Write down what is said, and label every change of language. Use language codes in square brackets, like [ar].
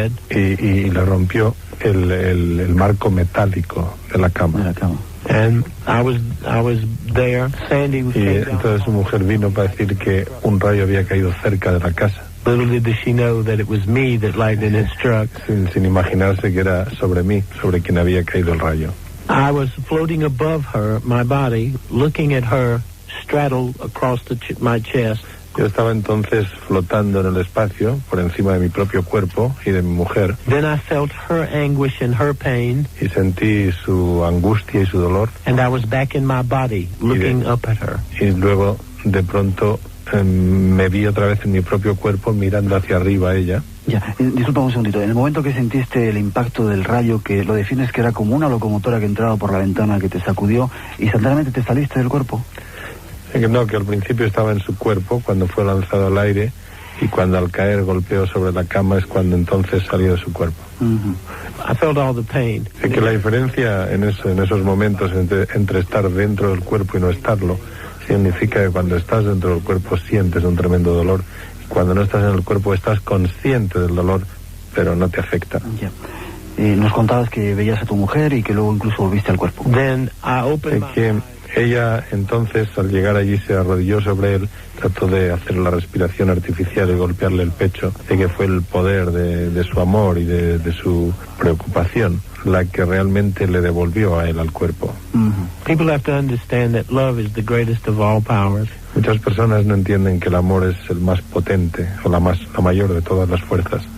[es] Y le rompió el marco metálico de la cama. [en] And I was there. Sandy [es] y entonces su mujer vino para decir que un rayo había caído cerca de la casa. [en] Little did she know that it was me that lightning had struck. [es] Sin imaginarse que era sobre mí, sobre quien había caído el rayo. [en] I was floating above her, my body, looking at her straddled across my chest. [es] Yo estaba entonces flotando en el espacio por encima de mi propio cuerpo y de mi mujer. [en] Then I felt her anguish and her pain. [es] Y sentí su angustia y su dolor. [en] And I was back in my body, looking up at her. [es] Y luego, de pronto, me vi otra vez en mi propio cuerpo mirando hacia arriba a ella. Ya, disculpa un segundito. En el momento que sentiste el impacto del rayo, que lo defines que era como una locomotora que entraba por la ventana, que te sacudió, instantáneamente te saliste del cuerpo. No, que al principio estaba en su cuerpo cuando fue lanzado al aire, y cuando al caer golpeó sobre la cama es cuando entonces salió de su cuerpo. [en] I felt all the pain. [es] Y que la diferencia en esos momentos entre estar dentro del cuerpo y no estarlo significa que cuando estás dentro del cuerpo sientes un tremendo dolor, y cuando no estás en el cuerpo estás consciente del dolor, pero no te afecta. Nos contabas que veías a tu mujer y que luego incluso volviste al cuerpo. [en] Then I opened my... [es] Ella entonces, al llegar allí, se arrodilló sobre él, trató de hacer la respiración artificial y golpearle el pecho, de que fue el poder de su amor y de su preocupación la que realmente le devolvió a él al cuerpo. [en] People have to understand that love is the greatest of all powers. [es] Muchas personas no entienden que el amor es el más potente o la mayor de todas las fuerzas.